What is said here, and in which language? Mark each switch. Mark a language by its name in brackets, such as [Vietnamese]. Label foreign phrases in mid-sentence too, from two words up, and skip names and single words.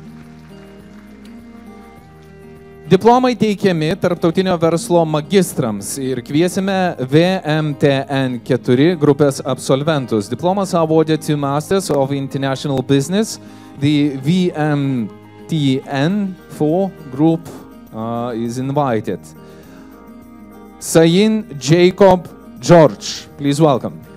[Lithuanian] Diplomai teikiami tarptautinio verslo magistrams ir kviesime VMTN 4 grupės absolventus. [English] Diplomas awarded to Masters of International Business. The VMTN 4 group is invited. Sayin Jacob George, please welcome.